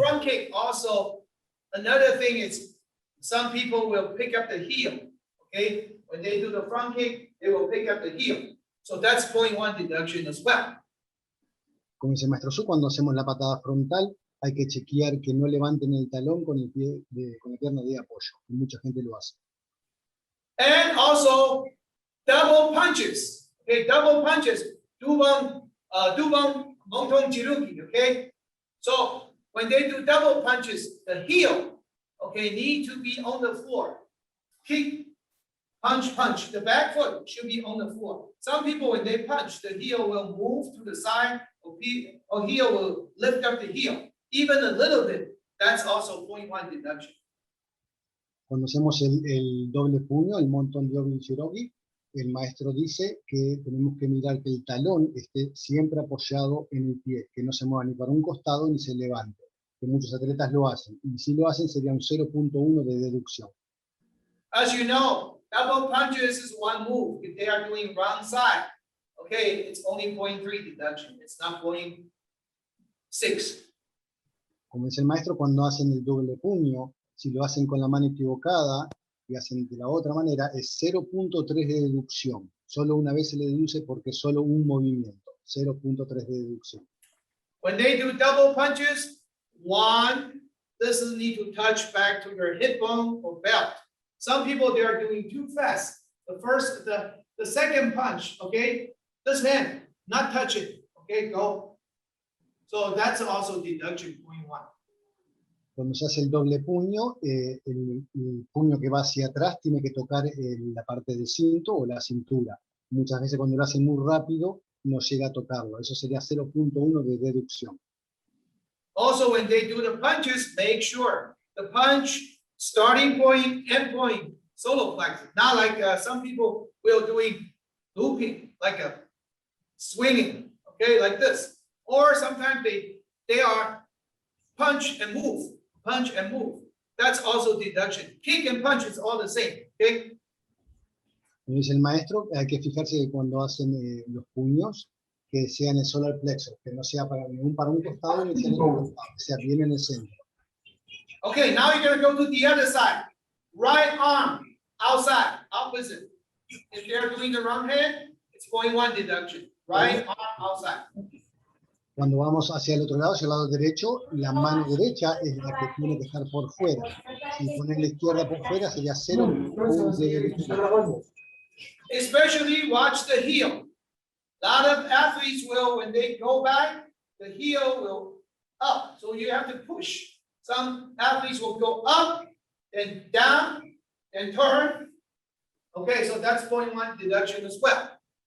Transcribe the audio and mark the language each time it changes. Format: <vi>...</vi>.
<en>front kick, also, another thing is, some people will pick up the heel, okay? When they do the front kick, they will pick up the heel. So that's 0.1 deduction as well.</en> <es>Como dice el maestro Su, cuando hacemos la patada frontal hay que chequear que no levanten el talón con el pie con la pierna de apoyo, y mucha gente lo hace.</es> <en>And also, double punches, okay? Double punches, dubang mongtong jirugi, okay? So when they do double punches, the heel, okay, need to be on the floor. Kick, punch, punch. The back foot should be on the floor. Some people, when they punch, the heel will move to the side, or heel will lift up the heel. Even a little bit, that's also 0.1 deduction.</en> <es>Cuando hacemos el doble puño, el monton doble shirogi, el maestro dice que tenemos que mirar que el talón esté siempre apoyado en el pie, que no se mueva ni para un costado ni se levante, que muchos atletas lo hacen, y si lo hacen sería un 0.1 de deducción.</es> <en>As you know, double punches is one move. If they are doing wrong side, okay, it's only 0.3 deduction. It's not 0.6.</en> <es>Como dice el maestro, cuando hacen el doble puño, si lo hacen con la mano equivocada y hacen de la otra manera, es 0.3 de deducción. Solo una vez se le deduce porque es solo un movimiento. 0.3 de deducción.</es> <en>When they do double punches, one doesn't need to touch back to your hip bone or belt. Some people, they are doing too fast. The second punch, okay, this hand, not touch it, okay, go. So that's also deduction 0.1.</en> <es>Cuando se hace el doble puño, el puño que va hacia atrás tiene que tocar la parte del cinto o la cintura. Muchas veces cuando lo hacen muy rápido, no llega a tocarlo. Eso sería 0.1 de deducción.</es> <en>Also, when they do the punches, make sure the punch, starting point, end point, solar plexus. Not like some people will doing looping, like a swinging, okay, like this. Or sometimes they are punch and move. Punch and move. That's also deduction. Kick and punch is all the same, okay?</en> <es>Como dice el maestro, hay que fijarse que cuando hacen los puños, que sean el solar plexus, que no sea para un costado ni para el otro costado, que sea bien en el centro.</es> <en>Okay, now you're gonna go to the other side. Right arm, outside, opposite. If they're doing the wrong hand, it's 0.1 deduction. Right arm, outside.</en> <es>Cuando vamos hacia el otro lado, hacia el lado derecho, la mano derecha es la que tiene que estar por fuera. Si pones la izquierda por fuera, sería 0.1 de deducción.</es> <en>Especially watch the heel. A lot of athletes will, when they go back, the heel will up. So you have to push. Some athletes will go up, then down, then turn. Okay, so that's 0.1 deduction as well.</en>